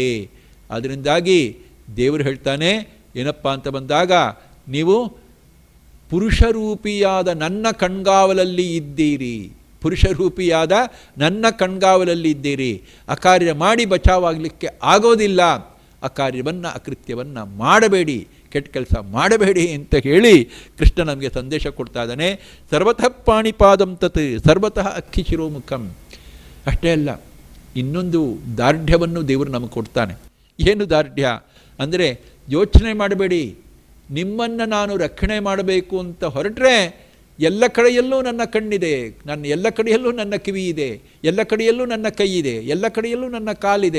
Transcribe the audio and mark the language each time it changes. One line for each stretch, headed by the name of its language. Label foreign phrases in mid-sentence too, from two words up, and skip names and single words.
Kannada: ಅದರಿಂದಾಗಿ ದೇವರು ಹೇಳ್ತಾನೆ ಏನಪ್ಪ ಅಂತ ಬಂದಾಗ, ನೀವು ಪುರುಷರೂಪಿಯಾದ ನನ್ನ ಕಣ್ಗಾವಲಲ್ಲಿ ಇದ್ದೀರಿ. ಪುರುಷರೂಪಿಯಾದ ನನ್ನ ಕಣ್ಗಾವಲಲ್ಲಿ ಇದ್ದೀರಿ. ಅಕಾರ್ಯ ಮಾಡಿ ಬಚಾವಾಗಲಿಕ್ಕೆ ಆಗೋದಿಲ್ಲ. ಅಕಾರ್ಯವನ್ನು, ಅಕೃತ್ಯವನ್ನು ಮಾಡಬೇಡಿ, ಕೆಟ್ಟ ಕೆಲಸ ಮಾಡಬೇಡಿ ಅಂತ ಹೇಳಿ ಕೃಷ್ಣ ನಮಗೆ ಸಂದೇಶ ಕೊಡ್ತಾ ಇದ್ದಾನೆ.
Sanskrit: ಸರ್ವತಃ ಪಾಣಿಪಾದಂ ತತ್ ಸರ್ವತಃ ಅಕ್ಕಿ ಶಿರೋಮುಖಂ.
Kannada: ಅಷ್ಟೇ ಅಲ್ಲ, ಇನ್ನೊಂದು ದಾರ್ಢ್ಯವನ್ನು ದೇವರು ನಮಗೆ ಕೊಡ್ತಾನೆ. ಏನು ದಾರ್ಢ್ಯ ಅಂದರೆ, ಯೋಚನೆ ಮಾಡಬೇಡಿ, ನಿಮ್ಮನ್ನು ನಾನು ರಕ್ಷಣೆ ಮಾಡಬೇಕು ಅಂತ ಹೊರಟ್ರೆ ಎಲ್ಲ ಕಡೆಯಲ್ಲೂ ನನ್ನ ಕಣ್ಣಿದೆ, ಎಲ್ಲ ಕಡೆಯಲ್ಲೂ ನನ್ನ ಕಿವಿ ಇದೆ, ಎಲ್ಲ ಕಡೆಯಲ್ಲೂ ನನ್ನ ಕೈ ಇದೆ, ಎಲ್ಲ ಕಡೆಯಲ್ಲೂ ನನ್ನ ಕಾಲಿದೆ.